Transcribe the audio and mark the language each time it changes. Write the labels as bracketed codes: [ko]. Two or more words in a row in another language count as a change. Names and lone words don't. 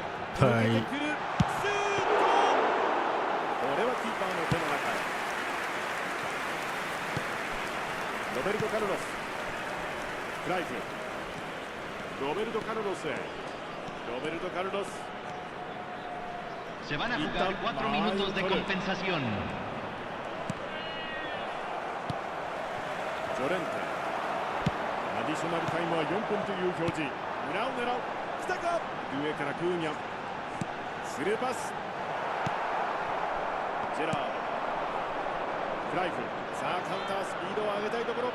[ja] はい抜けてくるシュート。これはキーパーの手の中へ。ロベルト・カルロス、クライフ、ロベルト・カルロスへ。ロベルト・カルロス、 [es] Se van a jugar 4 minutos de compensación. [ja] ジョレンテ、アディショナルタイムは4分という表示。裏を狙う。来たか。上からクーニャ、スルーパス。ジェラード、クライフ、さあカウンタースピードを上げたいところ。